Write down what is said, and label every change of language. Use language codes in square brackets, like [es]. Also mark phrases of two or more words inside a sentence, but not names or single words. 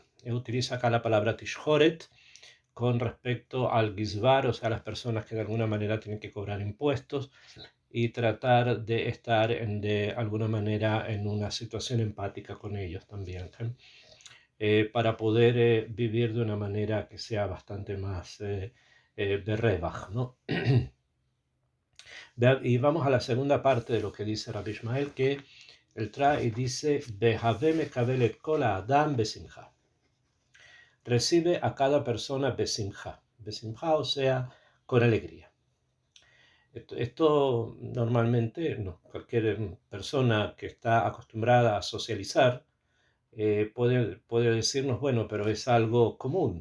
[es] Utiliza acá la palabra Tishhoret con respecto al Gizbar, o sea, las personas que de alguna manera tienen que cobrar impuestos y tratar de estar de alguna manera en una situación empática con ellos también, para poder vivir de una manera que sea bastante más berrebaj, ¿no? Y vamos a la segunda parte de lo que dice Rabbi Ishmael, que él trae y dice, [he] והוי מקבל את כל אדם בשמחה. [es] Recibe a cada persona besimcha. Besimcha, o sea, con alegría. Esto normalmente, no, cualquier persona que está acostumbrada a socializar puede decirnos, bueno, pero es algo común.